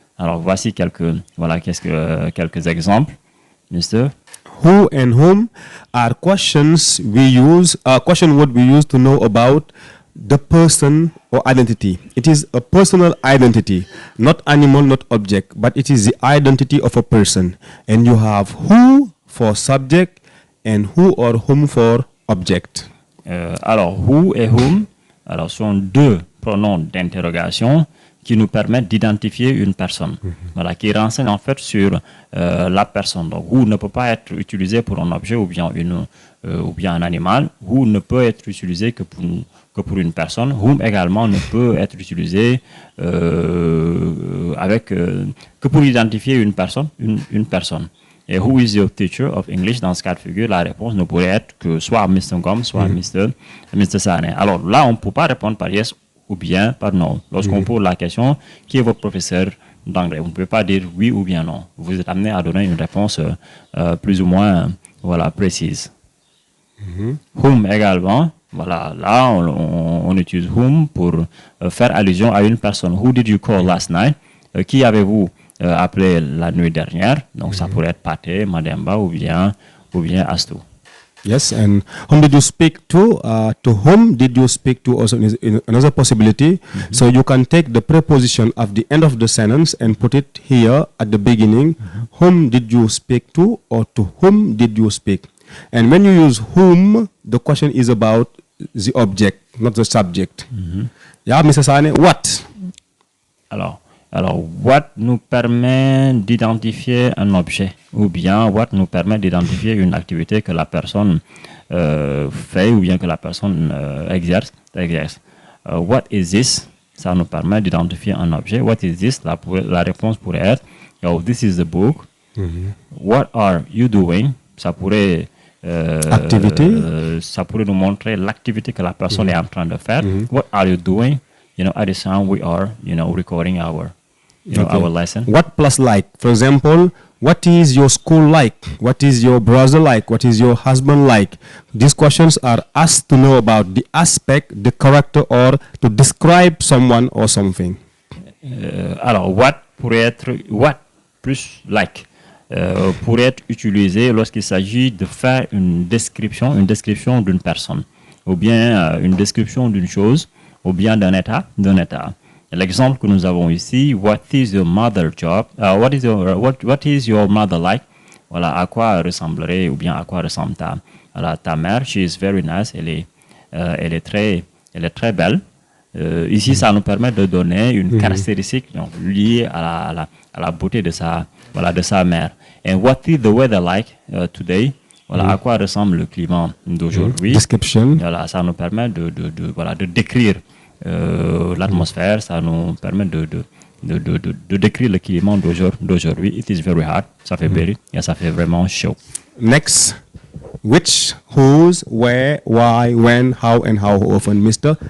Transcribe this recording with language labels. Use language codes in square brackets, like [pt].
[fr] Alors, voici quelques exemples, Mr. [en] Who and whom are questions we use, question word we use to know about the person or identity. It is a personal identity, not animal, not object, but it is the identity of a person. And you have who for subject and who or whom for object. [fr] Alors, who et whom sont deux pronoms d'interrogation qui nous permettent d'identifier une personne, qui renseigne en fait sur la personne. Donc, who ne peut pas être utilisé pour un objet ou bien un animal. Who ne peut être utilisé que pour une personne. Whom également ne peut être utilisé que pour identifier une personne. [en] Et who is your teacher of English? [fr] Dans ce cas de figure, la réponse ne pourrait être que soit Mr. Gom, soit Mr. Sané. Alors là, on ne peut pas répondre par yes ou bien par non. Lorsqu'on pose la question, qui est votre professeur d'anglais? Vous ne pouvez pas dire oui ou bien non. Vous êtes amené à donner une réponse plus ou moins précise. Whom également, là on utilise whom pour faire allusion à une personne. [en] Who did you call last night? [fr] Qui avez-vous appelé la nuit dernière? Donc ça pourrait être Pate, Mademba ou bien Astou. [en] Yes, and whom did you speak to? To whom did you speak to also is another possibility. So you can take the preposition of the end of the sentence and put it here at the beginning. Whom did you speak to, or to whom did you speak? And when you use whom, the question is about the object, not the subject. Yeah, Mr. Sane, what? [fr] Alors, what nous permet d'identifier un objet, ou bien what nous permet d'identifier une activité que la personne fait, ou bien que la personne exerce. [en] What is this? [fr] Ça nous permet d'identifier un objet. What is this? La réponse pourrait être, [en] oh, this is the book. What are you doing? [fr] Ça pourrait activité. Ça pourrait nous montrer l'activité que la personne est en train de faire. [en] What are you doing? At this time we are, recording our lesson. What plus like? For example, what is your school like? What is your brother like? What is your husband like? These questions are asked to know about the aspect, the character, or to describe someone or something. [fr] Alors, what pourrait être, what plus like, pourrait être utilisé lorsqu'il s'agit de faire une description d'une personne, ou bien une description d'une chose, ou bien d'un état. L'exemple que nous avons ici, [en] what is your mother job? What is your mother like? [fr] Voilà, à quoi ressemblerait ou bien à quoi ressemble ta mère? [en] She is very nice. [fr] Elle est très belle. Ici, ça nous permet de donner une caractéristique liée à la beauté de sa mère. [en] And what is the weather like today? [fr] Voilà, à quoi ressemble le climat d'aujourd'hui? Description. Voilà, ça nous permet de décrire l'atmosphère, ça nous permet de décrire le climat d'aujourd'hui. [en] It is very hot, [fr] ça fait berry, et ça fait vraiment chaud. [en] Next, which, whose, where, why, when, how, and how often, Mr.